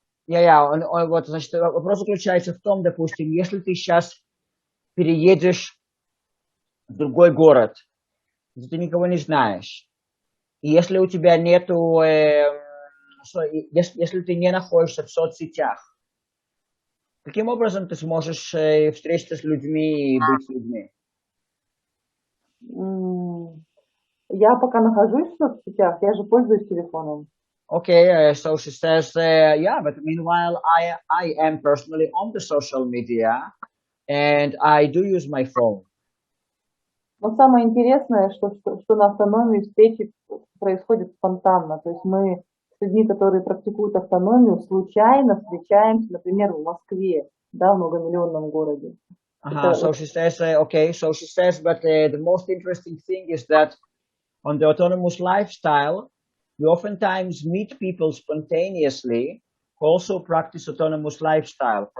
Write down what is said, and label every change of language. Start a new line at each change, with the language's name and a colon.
Russian: Вот, значит, вопрос заключается в том, допустим, если ты сейчас переедешь в другой город, где ты никого не знаешь, и если у тебя нету, если ты не находишься в соцсетях, каким образом ты сможешь встретиться с людьми и быть с людьми? Я пока нахожусь в соцсетях, я же пользуюсь телефоном.
English: Okay, so she says, but meanwhile, I am personally on the social media, and I do use my phone.
Russian: Но самое интересное, что на автономии встречи происходят спонтанно. То есть мы с людьми, которые практикуют автономию, случайно встречаемся, например, в Москве, да, в многомиллионном городе.
English: So she says, but the most interesting thing is that on the autonomous lifestyle, we oftentimes meet people spontaneously who also practice autonomous lifestyle.